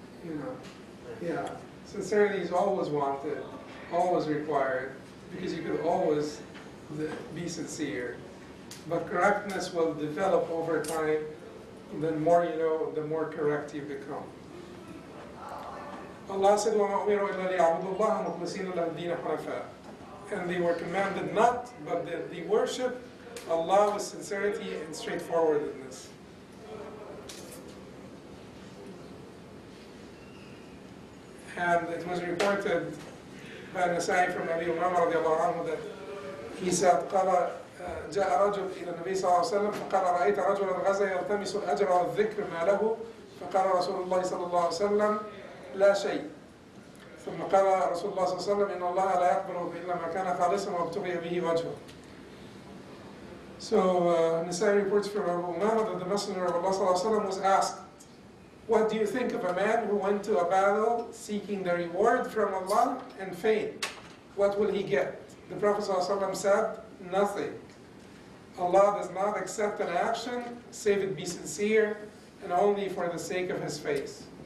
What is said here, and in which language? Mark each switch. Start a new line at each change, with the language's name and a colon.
English: You know. Yeah. Sincerity is always wanted, always required, because you could always be sincere. But correctness will develop over time. The more you know, the more correct you become. Allah said,
Arabic: وَمَا أُمِرُوا إِلَّا لِيَعْبُدُوا اللَّهَ مُخْلِصِينَ لَهُ الدِّينَ حُنَفَاءَ.
English: And they were commanded not, but that they worship Allah with sincerity and straightforwardness. And it was reported by Nasai from Abi Umama radiallahu anhu that he said,
Arabic: جاء رجل إلى النبي صلى الله عليه وسلم فقال رأيت رجلا غزا يلتمس الأجر والذكر ما له فقال رسول الله صلى الله عليه وسلم لا شيء ثم قال رسول الله صلى الله عليه وسلم إن الله لا يقبل إلا ما كان خالصا وابتغي به وجهه.
English: So Nasai reports from Abu Umama that the Messenger of Allah
Arabic: صلى الله عليه وسلم
English: was asked, what do you think of a man who went to a battle seeking the reward from Allah and failed? What will he get? The Prophet ﷺ said, nothing. Allah does not accept an action save it be sincere and only for the sake of His face.